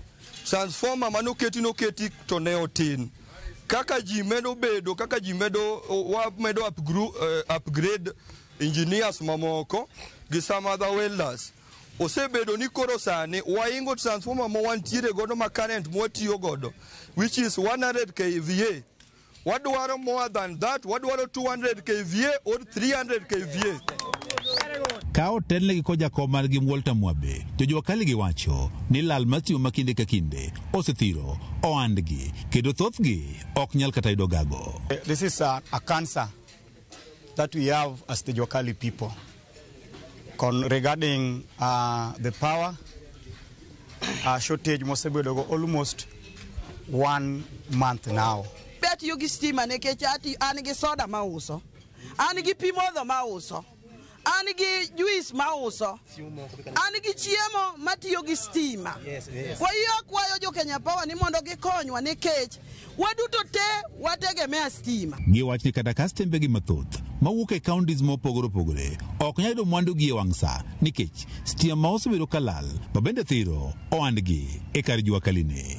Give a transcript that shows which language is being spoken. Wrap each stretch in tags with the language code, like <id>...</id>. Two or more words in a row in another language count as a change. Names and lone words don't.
<luo>Transformer manoketi to ne otin kaka ji medo bedo kaka ji medo</luo> <en>upgrade engineers</en> <luo>mamoko gi</luo> <en>some other welders</en> <luo>osebedo ni koro sani waingo transformer mo wantiere godo ma current mwatiyo godo</luo> <en>which is 100 kVA.</en> <luo>Wadwaro</luo> <en>more than that,</en> <luo>wadwaro</luo> <en>200 kVA or 300 kVA.</en> <luo>Ka otelnegi ko jakom margi Walter Mwabe, Jua Kali giwacho ni lal matio makinde ka kinde osethiro oandgi kendo thothgi ok nyal kata yudo gago.</luo> <en>This is a cancer that we have as the Jua Kali people regarding the power shortage</en> <luo>mosebedo go</luo> <en>almost 1 month now.</en> <luo>Bet yugi stima nekech anigi soda mauso, anigi pi modho mauso, anigi juice mauso, anigi chiemo matiyo gi stima.</luo> <sw>Kwa hiyo</sw> <luo>kwayo jo Kenya Power ni mondo gikonywa nikech waduto te wategemea stima. Giwach ni kata kastembe gi mathoth mawuok e counties mopogore opogore ok nyal yudo mwandu gi e wang' sa nikech stima ma osebedo kalal babende thiro oandgi e kar Jua Kali ni.</luo>